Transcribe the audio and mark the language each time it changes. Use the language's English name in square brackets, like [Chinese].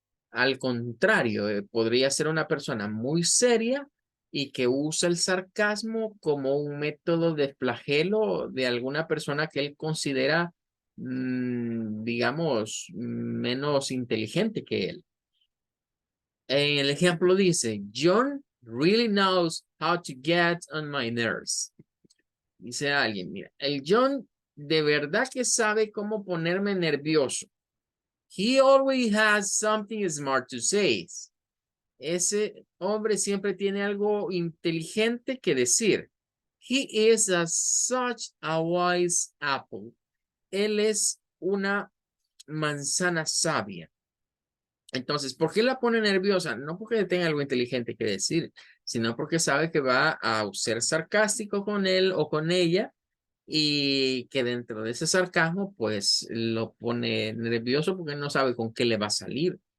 [Spanish] Al contrario, podría ser una persona muy seria y que usa el sarcasmo como un método de flagelo de alguna persona que él considera, digamos, menos inteligente que él. En el ejemplo dice, [English] John really knows how to get on my nerves. [Spanish] Dice alguien, mira, el John de verdad que sabe cómo ponerme nervioso. [English] He always has something smart to say. [Spanish] Ese hombre siempre tiene algo inteligente que decir. [English] He is such a wise apple. [Spanish] Él es una manzana sabia. Entonces, ¿por qué la pone nerviosa? No porque tenga algo inteligente que decir, sino porque sabe que va a ser sarcástico con él o con ella y que dentro de ese sarcasmo, pues lo pone nervioso porque no sabe con qué le va a salir.